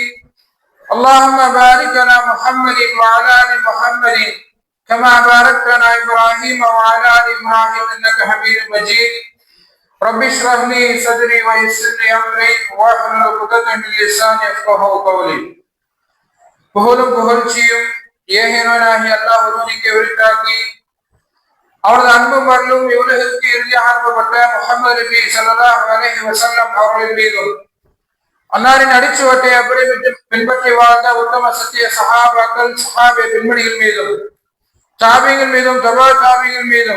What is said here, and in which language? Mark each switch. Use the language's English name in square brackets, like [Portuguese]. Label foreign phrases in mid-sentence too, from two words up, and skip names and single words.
[Arabic] اللهم بارك على محمد وعلى آل محمد كما باركت على إبراهيم وعلى آل إبراهيم إنك حميد مجيد. رب اشرح لي صدري ويسر لي أمري واحلل عقدة من لساني يفقهوا قولي. [Tamil] புகழும் புகழ்ச்சியும் ஏகனாகிய அல்லாஹ் ஒருவனுக்கே உரித்தாக்கி அவரது அன்பும் அருளும் இவ்வுலகிற்கு இறுதியாக அனுப்பப்பட்ட முஹம்மது நபி [Arabic] صلى الله عليه وسلم [Tamil] அவர்களின் மீதும் அன்னாரின் அடிச்சுவட்டை அப்படி பின்பற்றி வாழ்ந்த உத்தம சத்திய சஹாபாக்கள் சஹாபிய பெண்மணிகள் மீதும் தாபிகள் மீதும் தபா தாபிகள் மீதும்